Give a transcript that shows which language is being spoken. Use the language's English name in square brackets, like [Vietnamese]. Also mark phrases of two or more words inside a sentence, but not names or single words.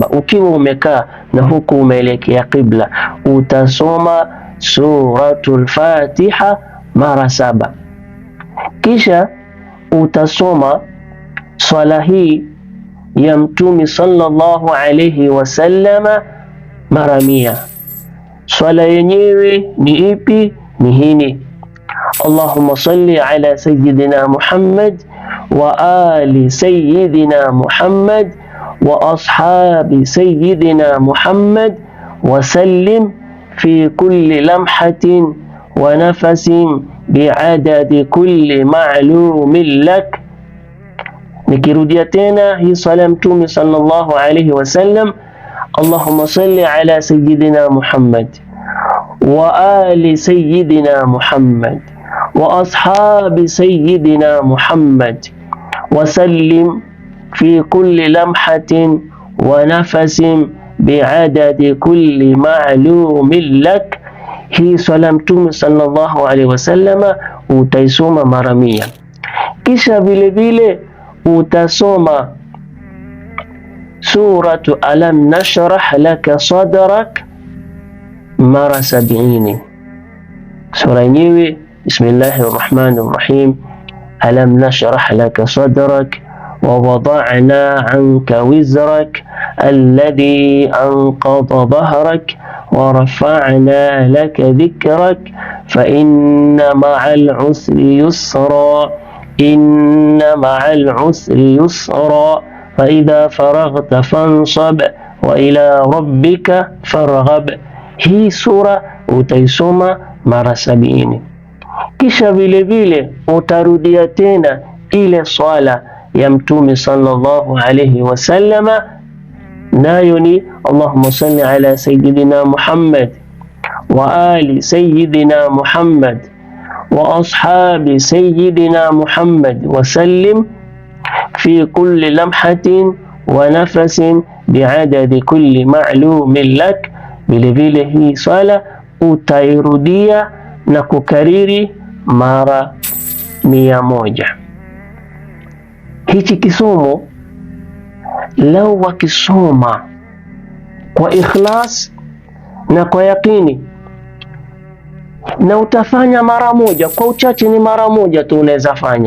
[Swahili] Ukiwa umekaa na huku umeelekea qibla, utasoma suratul Fatiha mara 7. Kisha utasoma swala hii ya Mtume [Arabic] صلى الله عليه وسلم [Swahili] mara 100. Swala yenyewe ni ipi? Ni hini: [Arabic] اللهم صل على سيدنا محمد وآل سيدنا محمد وأصحاب سيدنا محمد وسلم في كل لمحة ونفس بعدد كل معلوم لك. [Swahili] Nikirudia tena hii swala ya Mtume [Arabic] صلى الله عليه وسلم اللهم صل على سيدنا محمد وآل سيدنا محمد وأصحاب سيدنا محمد وسلم في كل لمحة ونفس بعدد كل معلوم لك. [Swahili] Hii swala Mtume [Arabic] صلى الله عليه وسلم [Swahili] utaisoma mara 100. Kisha vile vile utasoma [Arabic] سورة ألم نشرح لك صدرك [Swahili] mara 70. Sura yenyewe [Arabic] بسم الله الرحمن الرحيم ألم نشرح لك صدرك ووضعنا عنك وزرك الذي أنقض ظهرك ورفعنا لك ذكرك فإن مع العسر يسرا إن مع العسر يسرا فإذا فرغت فانصب وإلى ربك فارغب. [Swahili] Hii sura utaisoma mara 70. Kisha vile vile utarudia tena ile swala ya Mtume [Arabic] صلى الله عليه وسلم, [Swahili] nayo ni [Arabic] اللهم صل على سيدنا محمد وآل سيدنا محمد وأصحاب سيدنا محمد وسلم في كل لمحة ونفس بعدد كل معلوم لك. [Swahili] Vile vile hii swala utairudia na kukariri mara 100. Hichi kisomo lau wakisoma kwa ikhlas na kwa yakini, na utafanya mara moja, kwa uchache ni mara moja tu unaweza fanya.